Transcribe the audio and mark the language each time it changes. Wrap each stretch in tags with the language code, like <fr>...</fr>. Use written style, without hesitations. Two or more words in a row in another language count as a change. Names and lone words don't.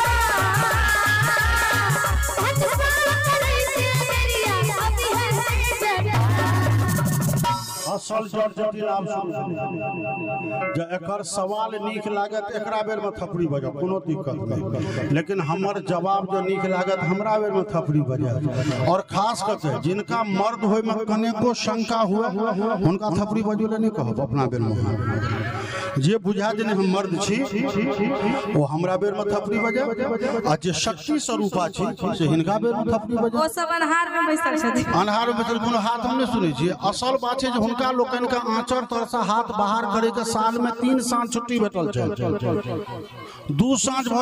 <mai>असल जट जटिल आप जे एकर सवाल नीक लागत एकरा बेर में थपड़ी बजा कोनो दिक्कत नहीं लेकिन हमर जवाब जो नीक लागत हमरा बेर में थपड़ी बजा और खास करके जिनका मर्द होय में कनेको शंका हुआ उनका थपड़ी बजले नहीं कहब अपना बेर में जे बुझा देने हम मर्द छी वो हमरा बेर में थपड़ी बजा आ जे शक्ति स्वरूपा छी से हिनका बेर में थपड़ी बजा ओ सब अनहार में बैसल छथि अनहार में बैसल कोनो हाथ हम नहीं सुनै छी असल बात छै जे हुनका लोकन का आंचर तर से हाथ बाहर करे के साल में 3 साँझ छुट्टी भेटल छै 2 साँझ भ</mai>